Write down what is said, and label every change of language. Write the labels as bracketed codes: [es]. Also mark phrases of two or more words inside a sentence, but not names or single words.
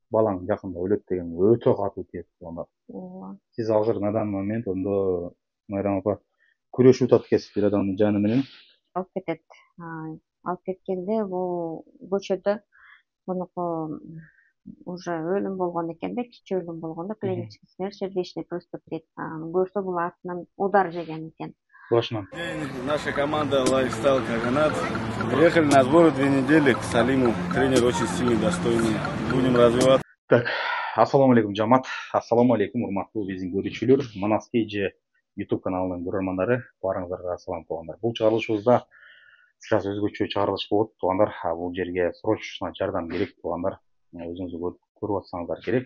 [kk] балаң жақында өледі деген өте қатты тиеді туугандар. [ky] Сиз азыр [ru] на данный момент [ky] ондо Майрам апа күрөшүп атат экенсиз бир адамдын жаны менен. Алып кетет. Алып кеткенде бул көчөдө мунуку уже өлүм болгон экен да, кичи өлүм болгон да, [ru] клинический смерть, сердечный приступ дейт. [ky] Көрсө бул артынан удар жеген экен. Башынан. [ru] Наша команда Lifestyle Каганат. Приехали на сборы 2 недели к Салиму. Тренер очень сильный, достойный. Будем развиваться. Так, [ky] ассаламу алейкум жамат. Ассаламу алейкум урматтуу биздин көрүүчүлөр, Манас KG YouTube каналынын көрөрмандары, баарыңыздарга салам туугандар. Бул чыгарылышыбызда сразу өзгөчө чыгарылыш болот туугандар. Бул жерге срочно жардам керек туугандар. Өзүңүз көрүп атсаңыздар керек.